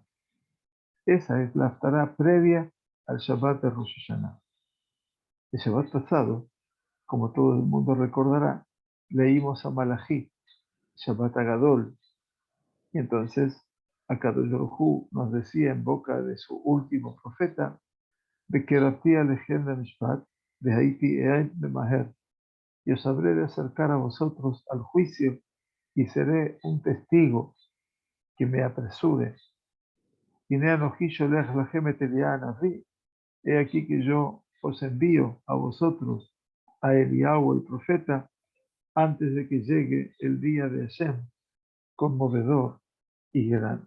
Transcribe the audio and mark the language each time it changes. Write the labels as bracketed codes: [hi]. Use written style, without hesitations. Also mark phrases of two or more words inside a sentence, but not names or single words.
[es] Esa es la haftará previa al Shabbat de Rosh Hashanah. El Shabbat pasado, como todo el mundo recordará, leímos a Malachi, [he] שבת הגדול, [es] y entonces [he] הקדוש ברוך הוא [es] nos decía en boca de su último profeta, [he] וקרבתי אליכם למשפט, והייתי עד ממהר, [es] y os habré de acercar a vosotros al juicio y seré un testigo que me apresure. He aquí que yo os envío a vosotros a Eliyahu el profeta antes de que llegue el día de Hashem, conmovedor y grande.